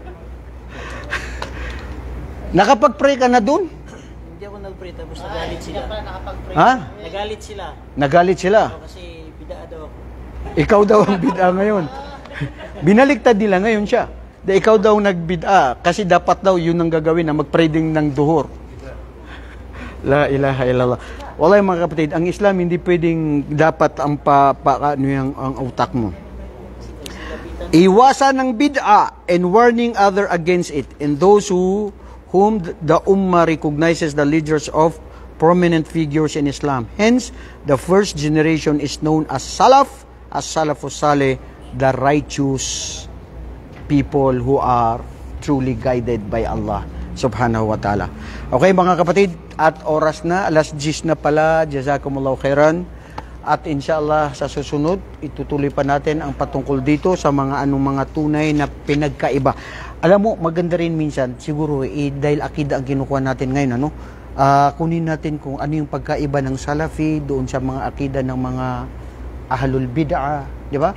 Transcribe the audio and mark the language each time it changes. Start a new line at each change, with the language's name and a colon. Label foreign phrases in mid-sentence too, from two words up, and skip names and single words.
Filipino: Nakapag-pray ka na doon? Hindi ako nag-pray, tapos nagalit sila. Nagalit sila. Nagalit sila? Kasi bid'a daw ako. Ikaw daw ang bid'a ngayon. Binaliktad nila ngayon siya. Ikaw daw nagbid'a kasi dapat daw yun ang gagawin na mag-pray din ng duhur.
Arabic: لا إله إلا الله.
Filipino: Wallahi mga kapatid, ang Islam hindi pwedeng dapat ang ang utak mo. Iwasan ng bid'a
English: and warning other against it, and those whom the Ummah recognizes the leaders of prominent figures in Islam. Hence, the first generation is known as
Arabic: السلف الصالح,
English: the righteous people who are truly guided by Allah
Arabic: سبحانه وتعالى.
Filipino: Okay mga kapatid, at oras na, alas 10 na pala,
Arabic: جزاكم الله خيرا.
Filipino: At inshallah sa susunod, itutuloy pa natin ang patungkol dito sa mga mga tunay na pinagkaiba. Alam mo, maganda rin minsan, siguro dahil akida ang kinukuha natin ngayon, kunin natin kung ano yung pagkaiba ng Salafi doon sa mga akida ng mga
Arabic: أهل البدعة,
Filipino: di ba?